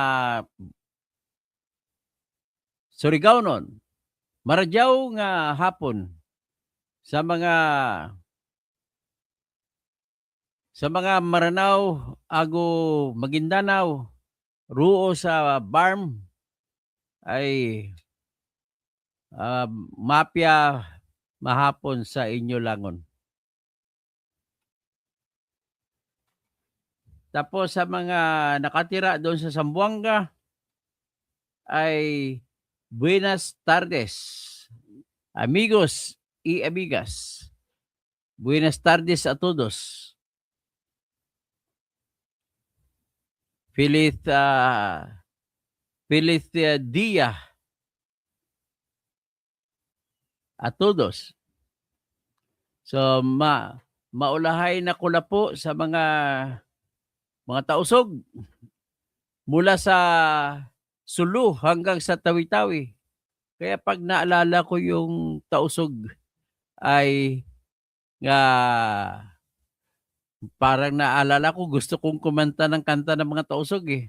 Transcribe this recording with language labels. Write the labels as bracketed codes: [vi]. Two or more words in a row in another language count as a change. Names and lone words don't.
[sgd] Surigao-non, maradyaw nga hapon sa mga Maranao, ago Maguindanao, ruo sa Barm ay [mdh] mapya mahapon sa inyo langon. [tl] Tapos sa mga nakatira doon sa Zamboanga ay [es] buenas tardes, amigos y amigas. Buenas tardes a todos. Feliz dia a todos. [tl] So maulahay na ko na po sa mga tausog mula sa Sulu hanggang sa Tawi-Tawi. Kaya pag naalala ko yung tausog ay nga parang naalala ko gusto kong kumanta ng kanta ng mga tausog eh.